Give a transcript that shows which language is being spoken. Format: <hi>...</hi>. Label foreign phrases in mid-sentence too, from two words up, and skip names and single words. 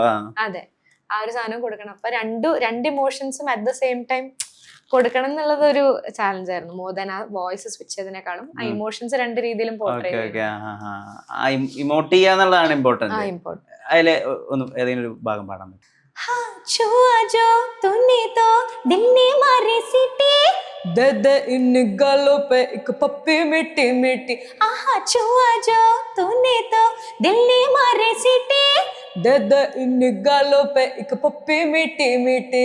<ml>അതെ, ആ ഒരു സാധനം കൊടുക്കണം. അപ്പൊ രണ്ട് ഇമോഷൻസും</ml> <en>at the same time</en> <ml>കൊടുക്കണം എന്നുള്ളത് ഒരു ചാലഞ്ച് ആയിരുന്നു.</ml> <en>more than</en> <ml>ആ</ml> <en>voice switch</en> <ml>ചെയ്തതിനേക്കാളും ആ ഇമോഷൻസ് രണ്ട് രീതിയിലും ഇമോട്ട് ചെയ്യാന്നുള്ളതാണ് ഇമ്പോർട്ടന്റ്. അതിലെ ഒന്ന് ഏതെങ്കിലും ഒരു ഭാഗം പാടാൻ പറ്റും?</ml> <hi>छुआ जो तूने तो दिल ने मारे सीटी, दे दे इन गालों पे एक पप्पी मीठी मीठी. आहा छुआ जो तूने तो दिल ने मारे सीटी, दे दे इन गालों पे एक पप्पी मीठी मीठी.</hi>